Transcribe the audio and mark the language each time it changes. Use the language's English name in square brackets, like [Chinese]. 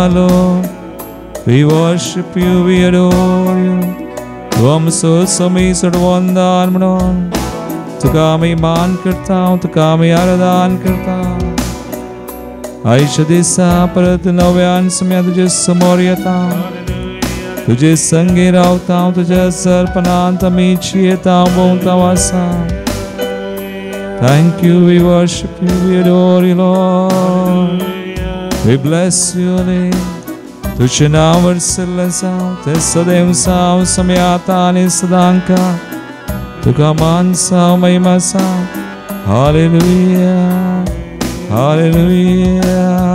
[English] Lord, we worship you, we adore you. [Goan Konkani] तू आमचो सोमी सडवंदान म्हणून तुका आमी मान करता, तुका आमी आराधन करता. आयच्या दिसा परत नव्यान सोम्या तुजे समोर येता. तुजे संगी रावता, तुज्या सरपणांत आमी येता भोंवता वासा. [English] Thank you, we worship you, we adore you, Lord. We bless your name. [Goan Konkani] तुझे नाम वरसलं जावं, ते सदैव जावं सोम्या आतां आनी सदांका. तुका मान जावं, महिमा जावं. Hallelujah hallelujah.